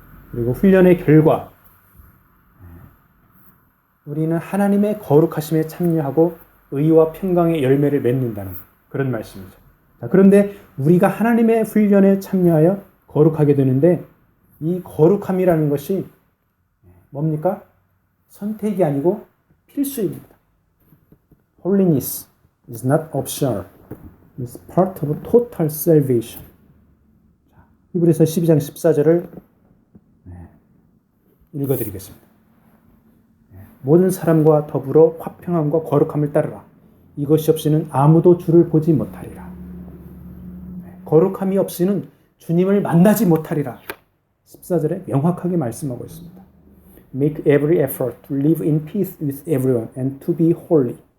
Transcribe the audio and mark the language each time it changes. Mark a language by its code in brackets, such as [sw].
[ko] 그리고 훈련의 결과 우리는 하나님의 거룩하심에 참여하고 의와 평강의 열매를 맺는다는 그런 말씀이죠. 자, 그런데 우리가 하나님의 훈련에 참여하여 거룩하게 되는데 이 거룩함이라는 것이 뭡니까? 선택이 아니고 필수입니다. [en] Holiness is not optional. It's part of total salvation. [ko] 히브리서 12장 14절을 읽어드리겠습니다. 모든 사람과 더불어 화평함과 거룩함을 따르라. 이것이 없이는 아무도 주를 보지 못하리라. 거룩함이 없이는 주님을 만나지 못하리라. 14절에 명확하게 말씀하고 있습니다. [en] Make every effort to live in peace with everyone and to be holy.